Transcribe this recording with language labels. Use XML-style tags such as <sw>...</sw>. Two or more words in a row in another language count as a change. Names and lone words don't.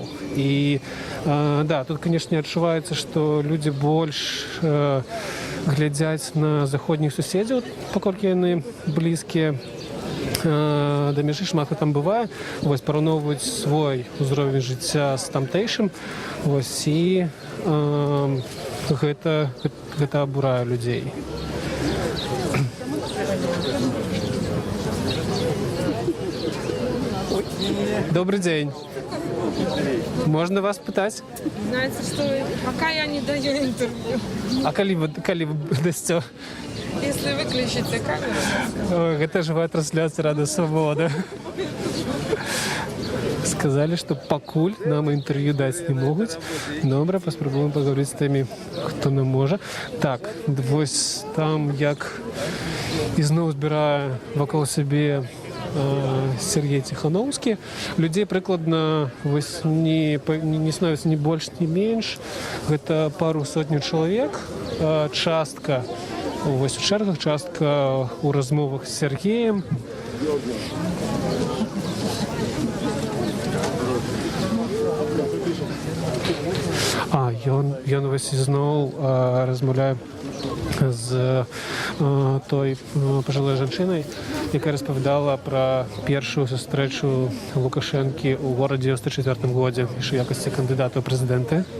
<be>І тут, канешне, адчуваецца, што людзі больш глядзяць на заходніх суседзяў, паколькі яны блізкія да мяжы, шмат там бывае, вось параўноўваюць свой узровень жыцця з тамтэйшым, вось, і гэта абурае людзей.</be> <ru>Добрый день. Можно вас пытать? Знаете, что пока я не даю интервью.</ru> <be>А коли вы дасте?</be> <ru>Если выключите камеру. Это живая трансляция «Рада Свобода». Сказали, что покуль нам интервью дать не могут. Добре, поспробуем поговорить с теми, кто не может.</ru> <be>Так, вось там як ізноў збірае вакол сябе Сергей Тихановский.</be> <ru>Людей прыкладна не становится ни больше, ни меньше.</ru> <be>Это пару сотняў чалавек. Частка у чэргах, частка у размовах з Сергеем. Ён вось ізноў размаўляе з той пажылой жанчынай, якая распавядала пра першую сустрэчу Лукашэнкі ў горадзе ў 1994 годзе у якасці кандыдата ў прэзідэнты.</be>